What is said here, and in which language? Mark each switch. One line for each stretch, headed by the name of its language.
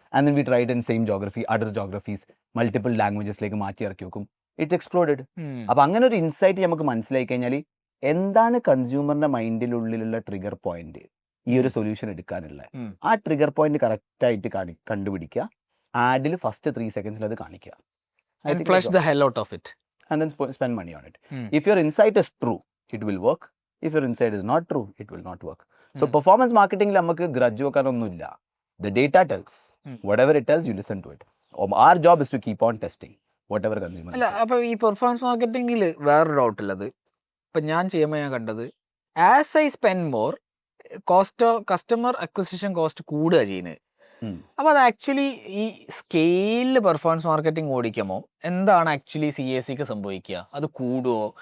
English: and then we tried in same geography, other geographies,
Malayalam: multiple ലാംഗ്വേജസിലേക്ക് മാറ്റി ഇറക്കി വെക്കും.
English: It exploded.
Malayalam: അപ്പൊ അങ്ങനെ ഒരു ഇൻസൈറ്റ് നമുക്ക് മനസ്സിലായി കഴിഞ്ഞാൽ എന്താണ് കൺസ്യൂമറിന്റെ മൈൻഡിലുള്ളിലുള്ള ട്രിഗർ പോയിന്റ് ഈ ഒരു സൊല്യൂഷൻ എടുക്കാനുള്ള, ആ ട്രിഗർ പോയിന്റ് കറക്റ്റ് ആയിട്ട് കണ്ടുപിടിക്കുക. ആഡിൽ ഫസ്റ്റ് 3 seconds അത് കാണിക്കുക.
English: Flush the hell out of it and then spend money on it. If your insight is true, it will work. If your insight is not true, it will not work.
Malayalam: So performance marketing il namakku grudge vekanonnilla.
English: The data tells. Whatever it tells, you listen to it. Our job is to keep on testing whatever consumer.
Malayalam: അല്ല, അപ്പോൾ ഈ performance മാർക്കറ്റിംഗിൽ വേറൊരു doubt ഉള്ളത്, ഇപ്പം ഞാൻ ചെയ്യുമ്പോൾ ഞാൻ കണ്ടത്
English: as I spend more
Malayalam: customer acquisition cost കൂടുക ചെയ്യുന്നത്. അപ്പോൾ അത് ആക്ച്വലി ഈ സ്കെയിലിൽ പെർഫോമൻസ് മാർക്കറ്റിംഗ് ഓടിക്കുമ്പോൾ എന്താണ് ആക്ച്വലി CACക്ക് സംഭവിക്കുക? അത് കൂടുമോ?